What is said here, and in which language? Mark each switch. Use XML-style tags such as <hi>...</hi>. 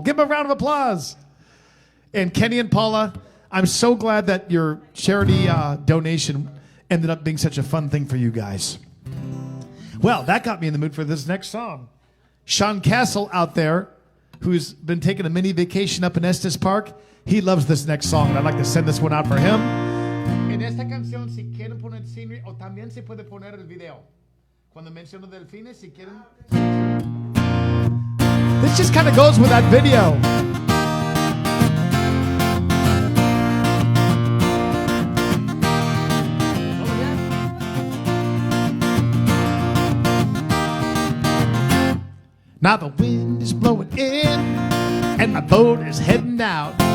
<en>Give them a round of applause. And Kenny and Paula, I'm so glad that your charity donation ended up being such a fun thing for you guys. Well, that got me in the mood for this next song. Sean Castle out there, who's been taking a mini vacation up in Estes Park, he loves this next song, and I'd like to send this one out for him.</en> <es>En esta canción, si quieren poner scenery, o también se puede poner el video. Cuando menciono delfines, si quieren.</es> <en>This just kind of goes with that video. Now the wind is blowing in, and my boat is heading out.</en>